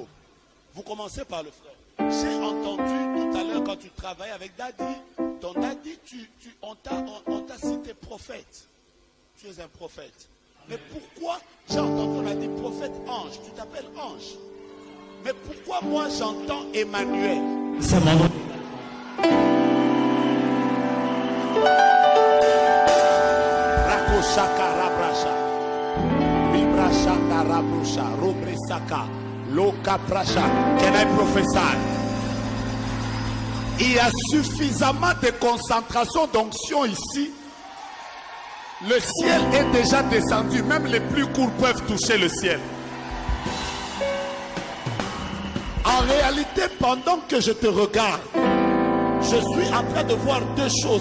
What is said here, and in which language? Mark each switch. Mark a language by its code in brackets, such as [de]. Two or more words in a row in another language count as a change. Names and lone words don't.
[fr] Vous commencez par le frère. J'ai entendu tout à l'heure quand tu travaillais avec Daddy. Ton Daddy, on t'a cité prophète. Tu es un prophète. Mais pourquoi, j'ai entendu, on a dit prophète ange. Tu t'appelles ange. Mais pourquoi moi j'entends Emmanuel? C'est mon nom. Rakoshaka Rabrasha. Vibrashaka Rabrusha. Robresaka. Loka Prasha. [en] Can I prophesy? [fr] Il y a suffisamment de concentration d'onction ici. Le ciel est déjà descendu. Même les plus courts peuvent toucher le ciel. En réalité, pendant que je te regarde, je suis en train de voir deux choses.